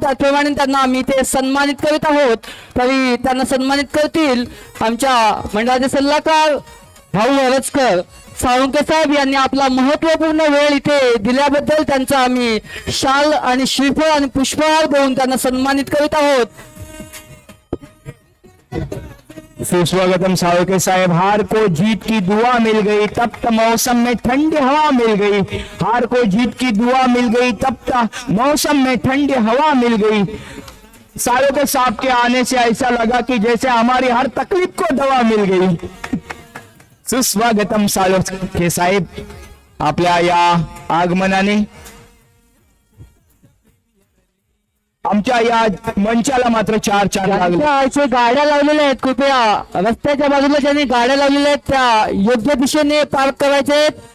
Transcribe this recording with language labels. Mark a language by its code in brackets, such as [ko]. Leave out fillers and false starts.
[mr] त्याचप्रमाणे त्यांना आम्ही ते सन्मानित करीत आहोत. तरी त्यांना सन्मानित करतील आमच्या मंडळाचे सल्लागार भाऊ हरजकर साळुंके साहेब यांनी आपला महत्वपूर्ण वेळ इथे दिल्याबद्दल त्यांचा आम्ही शाल आणि श्रीफळ आणि पुष्पहार देऊन त्यांना सन्मानित करीत आहोत. सुस्वागतम साळुंके साहेब. [hi] हार को जीत की दुआ मिल गई, तप्त मौसम में ठंडी हवा मिल गई. हार को जीत की दुआ मिल गई, तप्त मौसम में ठंडी हवा मिल गई. साळुंके साहब के आने से ऐसा लगा कि जैसे हमारी हर तकलीफ को दवा मिल गई. [mr] सुस्वागतम साळुंके साहेब आपल्या या आगमनाने. आमच्या या मंचाला मात्र 4 लागले. ज्यांच्या इथे गाड्या लावलेल्या आहेत कृपया रस्त्याच्या बाजूला ज्यांनी गाड्या लावलेल्या आहेत त्या योग्य दिशेने पार्क करायचे आहेत.